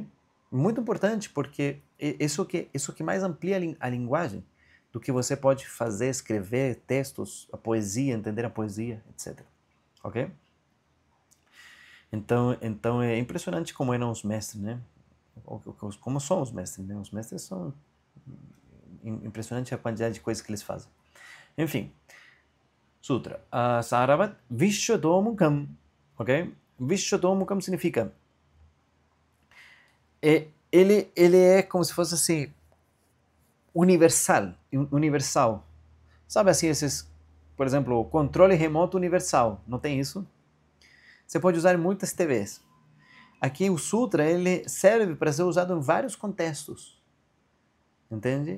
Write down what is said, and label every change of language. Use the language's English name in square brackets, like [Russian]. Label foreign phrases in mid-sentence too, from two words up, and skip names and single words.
[Portuguese] Muito importante, porque isso que mais amplia a linguagem do que você pode fazer, escrever textos, a poesia, entender a poesia, etc. Ok? Então é impressionante como eram os mestres, né? como são os mestres, né? Os mestres são impressionante a quantidade de coisas que eles fazem. Enfim, Sutra. [Sanskrit] सारवत् विश्वतोमुखम्, ok? [Portuguese] Vishwadomukam significa ele é como se fosse assim universal. Sabe assim esses, por exemplo, controle remoto universal, não tem isso? Você pode usar em muitas TVs. Aqui o Sutra ele serve para ser usado em vários contextos, entende?